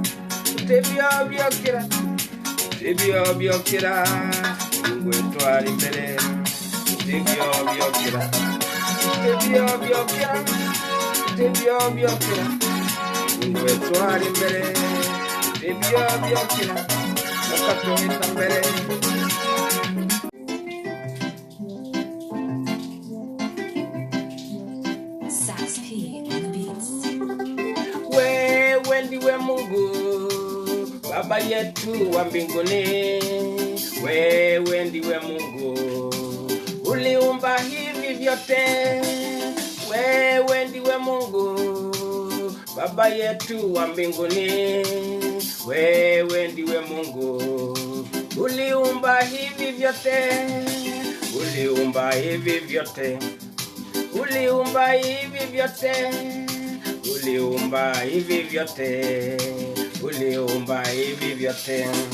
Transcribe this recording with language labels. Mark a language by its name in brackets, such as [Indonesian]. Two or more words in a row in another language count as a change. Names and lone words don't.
[English] ngwetwara imbere biokira ngwetwara imbere biokira nakatuhita mbere Sax P on the beats. [Swahili] Wewe ndiwe Mungu Baba yetu wa mbinguni, wewe ndiwe Mungu uliumba hivi vyote, wewe ndiwe Mungu Baba yetu wa mbinguni, wewe ndiwe Mungu uliumba hivi vyote, uliumba hivi vyote, uliumba hivi vyote, uliumba hivi vyote, uliumba hivi vyote.